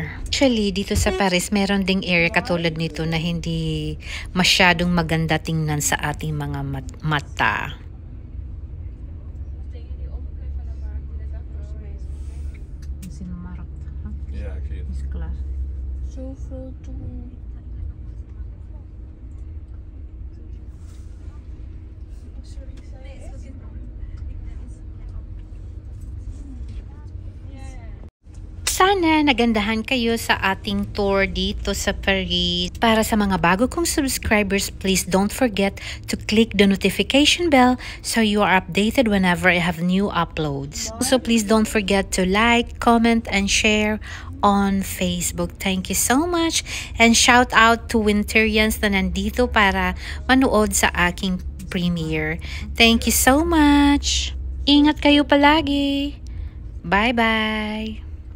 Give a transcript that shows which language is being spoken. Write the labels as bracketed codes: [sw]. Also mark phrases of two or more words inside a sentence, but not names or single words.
[tl] Actually, dito sa Paris, meron ding area katulad nito na hindi masyadong maganda tingnan sa ating mga mata. [nl] Ja, ik zie het. Zoveel doen. [tl] Sana nagandahan kayo sa ating tour dito sa Paris. Para sa mga bago kong subscribers, [en] please don't forget to click the notification bell so you are updated whenever I have new uploads. Also, please don't forget to like, comment, and share on Facebook. Thank you so much. And shout out to Winterians [tl] na nandito para manood sa aking premiere. [en] Thank you so much. [tl] Ingat kayo palagi. Bye-bye.